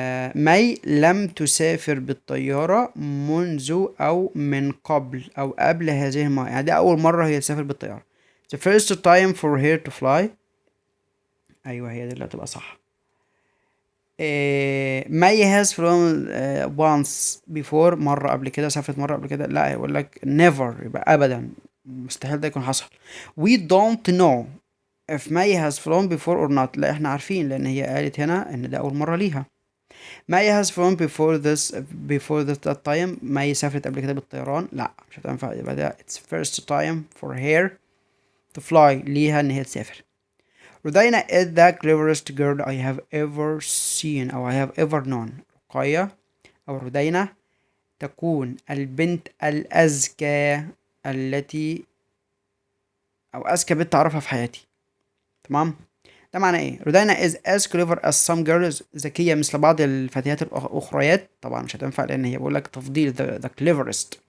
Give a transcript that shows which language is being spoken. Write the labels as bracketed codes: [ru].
[ar] May لم تسافر بالطيارة منذ أو من قبل أو قبل هذه المرة، يعني دي أول مرة هي تسافر بالطيارة. [en] The first time for her to fly، [ar] أيوة هي دي اللي هتبقى صح. [en] May has flown once before، [ar] مرة قبل كده، سافرت مرة قبل كده، لا يقول لك never، يبقى أبدا مستحيل ده يكون حصل. [en] We don't know if May has flown before or not، [ar] لا احنا عارفين لأن هي قالت هنا إن ده أول مرة ليها. [en] May has flown before that time، [ar] May سافرت قبل كده بالطيران، لا مش هتنفع، يبقى ده [en] it's first time for her to fly، [ar] ليها إن هي تسافر. [en] رودينا is the cleverest girl I have ever seen أو I have ever known. [ar] رقية أو رودينا تكون البنت الأذكى التي أو أذكى بنت أعرفها في حياتي. تمام. ده معنى إيه؟ رودينا [en] is as clever as some girls، [ar] ذكية مثل بعض الفتيات الأخريات، طبعا مش هتنفع لأن هي بقول لك تفضيل the cleverest.